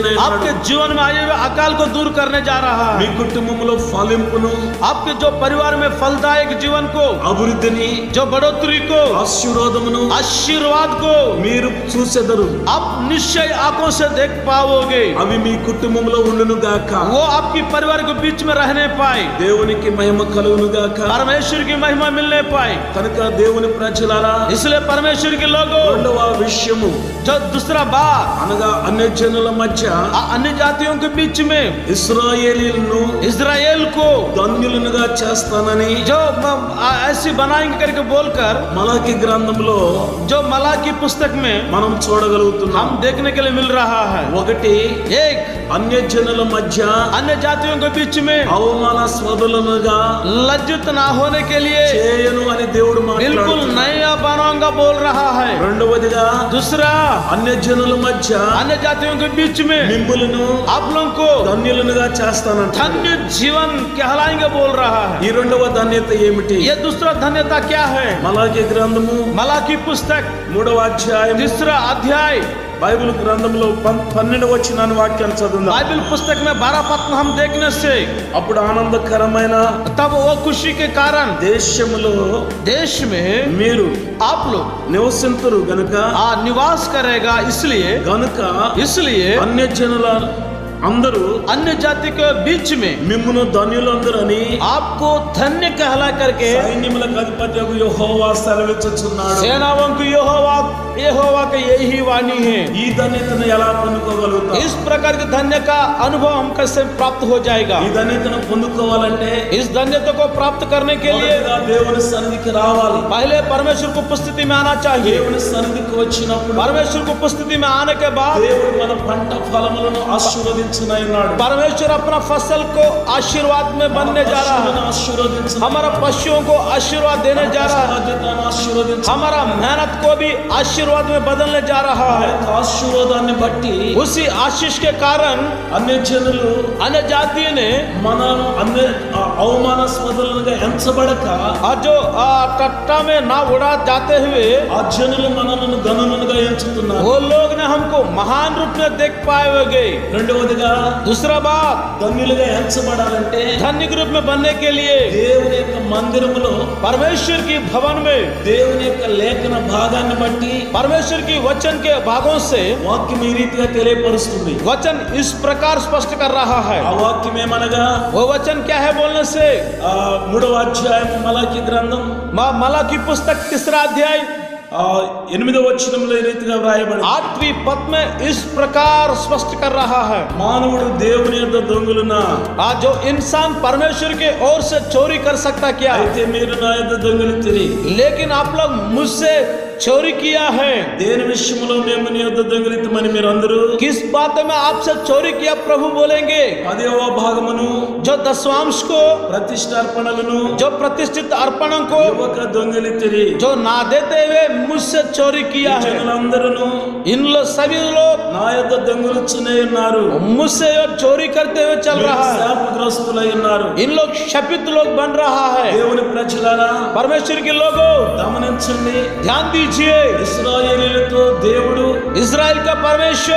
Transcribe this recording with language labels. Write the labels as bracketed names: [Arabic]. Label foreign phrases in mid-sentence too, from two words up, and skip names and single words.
[Hindi] आपके जीवन में आए हुए अकाल को दूर करने जा रहा [Telugu] మీ [Hindi] है, [Telugu] కుటుంబంలో ఫలింపును, [Hindi] आपके जो परिवार में फलदायक जीवन को, [Telugu] అభివృద్ధిని, [Hindi] जो बढ़ोतरी को, [Telugu] ఆశీర్వాదమును [Hindi] आशीर्वाद को [Telugu] మీరు చూసెదరు. [Hindi] आप निश्चय आंखों से देख पाओगे। [Telugu] అవి మీ కుటుంబంలో ఉండును గాక. [Hindi] वो आपकी परिवार के बीच में रहने पाए, [Telugu] దేవునికి మహిమ కలుగును గాక. [Hindi] परमेश्वर की महिमा मिलने पाए। [Telugu] కనుక దేవుని ప్రజలారా, [Hindi] इसलिए परमेश्वर के लोगों, [Telugu] రెండవ విషయము [Hindi] जो दूसरा बात [Telugu] అనగా అన్యజనుల మధ్య [Hindi] अन्य जातियों के बीच में [Telugu] ఇశ్రాయేలీయులను [Hindi] इजराइल को [Telugu] ధన్యులనుగా చేస్తానని [Hindi] जो ऐसी बनाएंगे करके बोलकर [Telugu] మలాకి గ్రంథంలో [Hindi] जो मलाकी पुस्तक में [Telugu] మనం చూడగలుగుతున్నాం. [Hindi] हम देखने के लिए मिल रहा है। [Telugu] ఒకటి, [Hindi] एक, [Telugu] అన్యజనుల మధ్య [Hindi] अन्य जातियों के बीच में [Telugu] అవమానాస్పదులనుగా [Hindi] लज्जित ना होने के लिए [Telugu] చేయను అని దేవుడు [Hindi] बिल्कुल [Telugu] మాట్లాడుతున్నాడు. [Hindi] नया बनाऊंगा बोल रहा है। [Telugu] రెండవదిగా, [Hindi] दूसरा, [Telugu] అన్యజనుల మధ్య [Hindi] अन्य जातियों के बीच में [Telugu] మిమ్ములను [Hindi] आप लोगों को [Telugu] ధన్యులనుగా చేస్తానంట. [Hindi] धन्य जीवन कहलाएंगे बोल रहा है। [Telugu] ఈ రెండవ ధన్యత ఏమిటి? [Hindi] ये दूसरा धन्यता क्या है? [Telugu] మలాకి గ్రంథము [Hindi] मलाकी पुस्तक [Telugu] 3వ అధ్యాయం [Hindi] तीसरा अध्याय [Telugu] బైబిల్ గ్రంథంలో 12వ వచనాన్ని వాక్యాన్ని చదువుదాం. [Hindi] बाइबल पुस्तक में 12 पद हम देखने से [Telugu] అప్పుడు ఆనందకరమైన [Hindi] तब वो खुशी के कारण [Telugu] దేశములో [Hindi] देश में [Telugu] మీరు [Hindi] आप लोग [Telugu] నివసింతురు గనుక [Hindi] निवास करेगा, इसलिए [Telugu] అన్య జనుల అందరూ [Hindi] अन्य जाति के बीच में [Telugu] మిమ్మును ధన్యులందరని [Hindi] आपको धन्य कहला करके [Telugu] సైన్యములకు అధిపతియగు యెహోవా సెలవిచ్చుచున్నాడు. [Hindi] सेनाओं की यहोवा का यही वाणी है. [Telugu] ఈ ధన్యతను ఎలా పొందుకోగలుగుతాం? [Hindi] इस प्रकार के धन्य का अनुभव हम कैसे प्राप्त हो जाएगा? [Telugu] ఈ ధన్యతను పొందుకోవాలంటే [Hindi] इस धन्यता को प्राप्त करने के लिए [Telugu] మొదటగా దేవుని సన్నిధికి రావాలి. [Hindi] पहले परमेश्वर को उपस्थिति में आना चाहिए. [Telugu] దేవుని సన్నిధికి వచ్చినప్పుడు [Hindi] परमेश्वर को उपस्थिति में आने के बाद [Telugu] దేవుడు మన పంట ఫలములను ఆశీర్వదించునన్నాడు. [Hindi] परमेश्वर अपना फसल को आशीर्वाद में बनने जा रहा है. [Telugu] ఆశీర్వదించు, [Hindi] हमारा पशुओं को आशीर्वाद देने जा रहा है. [Telugu] బాధ్యతను ఆశీర్వదించు. [Hindi] हमारा मेहनत को भी आशीर्वाद में बदलने जा रहा [Telugu] ఆ [Hindi] है. [Telugu] యొక్క ఆశీర్వాదాన్ని బట్టి [Hindi] उसी आशीष के कारण [Telugu] అన్య జనులు [Hindi] अन्य जातियों ने [Telugu] మనం అన్య అవమానాస్పదులుగా ఎంచబడక [Hindi] और जो टट्टा में ना उड़ा जाते हुए [Telugu] ఆ జనులు మనలను గనులుగా ఎంచుతున్నారు. [Hindi] वो लोग ने हमको महान रूप में देख पाएंगे. [Telugu] రెండవదిగా [Hindi] दूसरा बात, [Telugu] ధన్యులుగా ఎంచబడాలంటే [Hindi] धन्य के रूप में बनने के लिए [Telugu] దేవుని యొక్క మందిరములో [Hindi] परमेश्वर की भवन में [Telugu] దేవుని యొక్క లేఖన భాగాన్ని బట్టి [Hindi] परमेश्वर की वचन के भागों से [Telugu] వాక్యం ఈ రీతిగా తెలియపరుస్తుంది. [Hindi] वचन इस प्रकार स्पष्ट कर रहा है. [Telugu] ఆ వాక్యం ఏమనగా [Hindi] वो वचन क्या है बोलने से [Telugu] 3వ అధ్యాయం మలాకి గ్రంథం [Hindi] मलाकी पुस्तक 3रा अध्याय [Telugu] 8వ వచనంలో ఈ రీతిగా వ్రాయబడింది. [Hindi] 8वीं पद में इस प्रकार स्पष्ट कर रहा है. [Telugu] మానవుడు దేవుని యొక్క దొంగలునా, [Hindi] जो इंसान परमेश्वर के ओर से चोरी कर सकता क्या? [Telugu] అయితే మీరు నా యొక్క దొంగలించిరి. [Hindi] लेकिन आप लोग मुझसे चोरी किया है. [Telugu] దేని విషయంలో మేము నీ యొక్క దొంగలించమని మీరందరూ [Hindi] किस बात में आपसे चोरी किया प्रभु बोलेंगे? [Telugu] 10వ భాగమును [Hindi] जो दशवांश को, [Telugu] ప్రతిష్టార్పణలను [Hindi] जो प्रतिष्ठित अर्पणों को [Telugu] యువక దొంగలించిరి. [Hindi] जो ना देते हुए मुझसे चोरी किया है. [Telugu] జనులందరూ [Hindi] इन लोग सभी लोग [Telugu] నా యొక్క దొంగలుచునే ఉన్నారు. [Hindi] मुझसे जो चोरी करते हुए चल रहा है. [Telugu] శాపగ్రస్తులై ఉన్నారు. [Hindi] इन लोग शपित लोग बन रहा है. [Telugu] దేవుని ప్రజలారా [Hindi] परमेश्वर के लोगों [Telugu] గమనించండి. [Hindi] ध्यान दीजिए. [Telugu] ఇశ్రాయేలీయులతో దేవుడు [Hindi] इजराइल का परमेश्वर